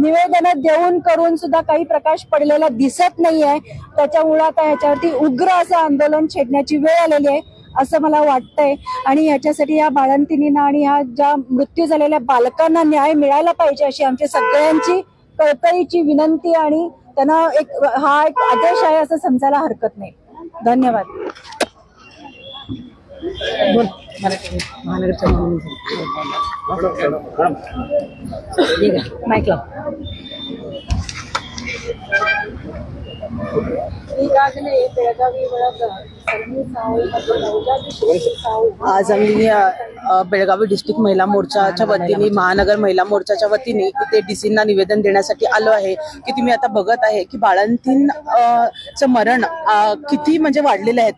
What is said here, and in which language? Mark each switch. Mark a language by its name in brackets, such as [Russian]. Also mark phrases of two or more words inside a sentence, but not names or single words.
[Marathi] निवेदन देऊन करून सुद्धा काही प्रकाश पडलेला दिसत नाहीये, त्याच्यामुळे आता ह्याच्यावरती उग्र असं आंदोलन छेडण्याची वेळ आलेली आहे असं मला वाटतंय आणि याच्यासाठी या बाळंतिणींना आणि ह्या ज्या मृत्यू झालेल्या बालकांना न्याय मिळायला पाहिजे अशी आमची सगळ्यांची कळकळीची विनंती आणि त्यांना हा एक आदेश आहे असं समजायला हरकत नाही। [Kannada] धन्यवाद। ಈಗಾಗಲೇ ಬೆಳಗಾವಿ ಒಳಗ [Marathi] आज आम्ही बेळगावी डिस्ट्रिक्ट महिला मोर्चाच्या वतीने महानगर महिला मोर्चाच्या वतीने इथे डीसींना निवेदन देण्यासाठी आलो आहे की तुम्ही आता बघत आहे की बाळंतींचं मरण किती म्हणजे वाढलेले आहेत।